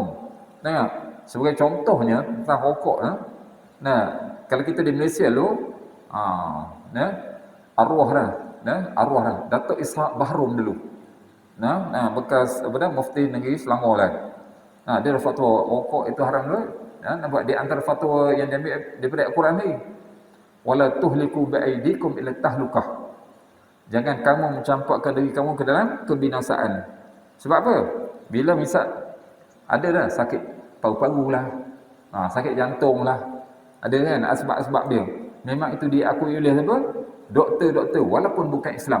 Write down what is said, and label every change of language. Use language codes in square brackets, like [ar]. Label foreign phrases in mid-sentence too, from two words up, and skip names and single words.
[ms] Tengok, sebagai contohnya tentang rokok kalau kita di Malaysia dulu, arwah dah, Datuk Ishaq Bahrum dulu. Bekas mufti negeri Selangor lah. Dia ada fatwa rokok itu haram dulu. Nampak di antara fatwa yang diambil daripada Al-Quran ni. [ar] ولا تلقوا بأيديكم إلى التهلكة. [ms] Jangan kamu mencampakkan diri kamu ke dalam kebinasaan. Sebab apa? Bila misal ada dah sakit paru-paru lah, sakit jantung lah, ada kan sebab-sebab dia. Memang itu diakui oleh siapa? Doktor-doktor walaupun bukan Islam.